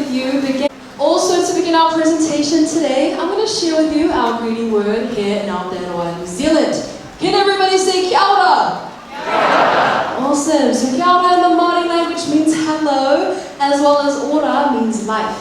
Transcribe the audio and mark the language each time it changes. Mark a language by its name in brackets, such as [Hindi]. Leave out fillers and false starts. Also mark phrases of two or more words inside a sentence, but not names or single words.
[English] begin. Also, to begin our presentation today, I'm going to share with you our greeting word here in Aotearoa, New Zealand. Can everybody say [Māori] kia ora? [English] Awesome. So [Māori] kia ora [English] in the Māori language means hello, as well as ora means life.